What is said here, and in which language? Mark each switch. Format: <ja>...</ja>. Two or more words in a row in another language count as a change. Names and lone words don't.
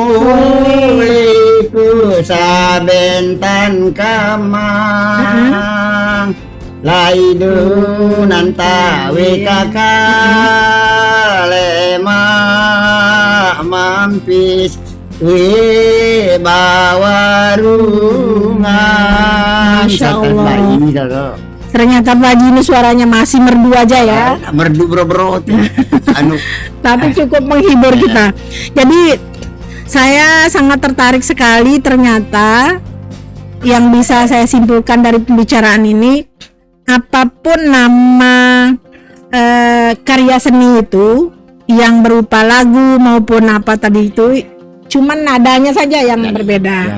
<bjn>muliku sabentan kamang laidu nanta wikaka lema mampis bawarungan.</bjn> <id>Masya Allah. Ternyata Pak Haji ini suaranya masih merdu aja ya. Merdu bro anu. Tapi cukup menghibur kita. Jadi saya sangat tertarik sekali ternyata yang bisa saya simpulkan dari pembicaraan ini, apapun nama karya seni itu yang berupa lagu maupun apa tadi itu, cuman nadanya saja yang berbeda.</id>